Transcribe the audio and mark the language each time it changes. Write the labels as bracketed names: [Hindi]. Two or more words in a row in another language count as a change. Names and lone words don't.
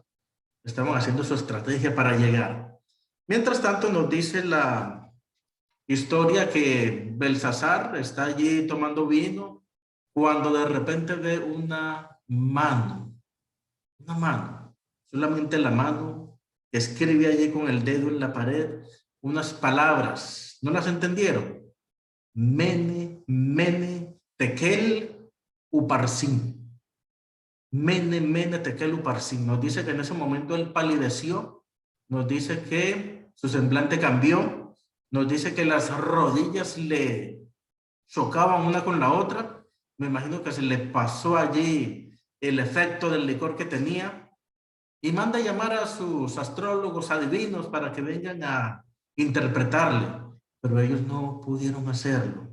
[Spanish] Estaban haciendo su estrategia para llegar. Mientras tanto, nos dice la historia que Belsasar está allí tomando vino cuando de repente ve una mano, solamente la mano, escribe allí con el dedo en la pared unas palabras. ¿No las entendieron? [Aramaic] מנא מנא תקל ופרסין. מנא מנא תקל ופרסין. [Spanish] Nos dice que en ese momento él palideció, nos dice que su semblante cambió, nos dice que las rodillas le chocaban una con la otra. Me imagino que se le pasó allí el efecto del licor que tenía y manda a llamar a sus astrólogos adivinos para que vengan a interpretarle, pero ellos no pudieron hacerlo.